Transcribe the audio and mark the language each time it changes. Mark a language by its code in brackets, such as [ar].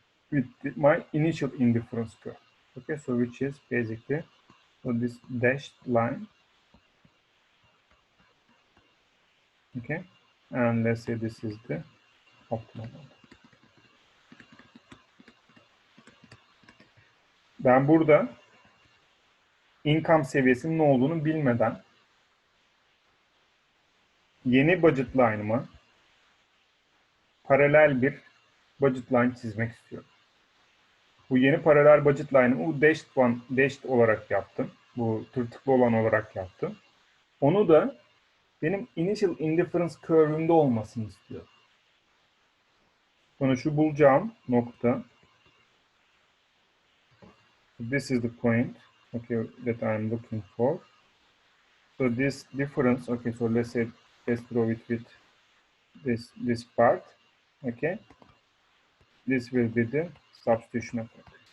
[en] with my initial indifference curve, okay, so which is basically so this dashed line, okay, and let's say this is the optimal one. [tr] Ben burada income seviyesinin ne olduğunu bilmeden yeni budget line'ıma paralel bir budget line çizmek istiyorum. Bu yeni paralel budget line'ımı bu dashed olarak yaptım. Bu tırtıklı olan olarak yaptım. Onu da benim initial indifference curve'ümde olmasını istiyorum. Sonra şu bulacağım nokta. [en] This is the point, okay, that I'm looking for. So this difference, okay, so let's draw it with this part, okay. This will be the substitution effect.